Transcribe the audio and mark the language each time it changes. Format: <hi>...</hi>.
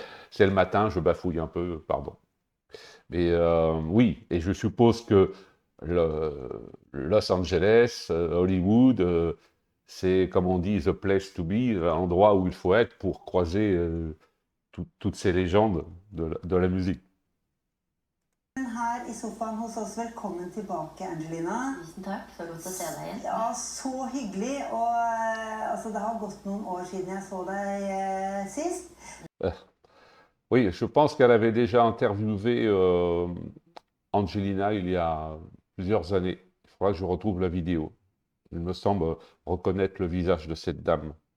<fr>C'est le matin, je bafouille un peu, pardon. Mais oui, et je suppose que Los Angeles, Hollywood, c'est, comme on dit,</fr> <en>the place to be,</en> <fr>l'endroit où il faut être pour croiser toutes ces légendes de la musique.</fr> <no>her i sofaen hos oss. Velkommen tilbake, Angelina. Tusen takk, så godt å se deg igjen. Ja, så hyggelig. Og altså, det har gått noen år siden jeg så deg sist.</no> <fr>Oui, je pense qu'elle avait déjà interviewé Angelina il y a plusieurs années. Il faudra que je retrouve la vidéo. Il me semble reconnaître le visage de cette dame.</fr>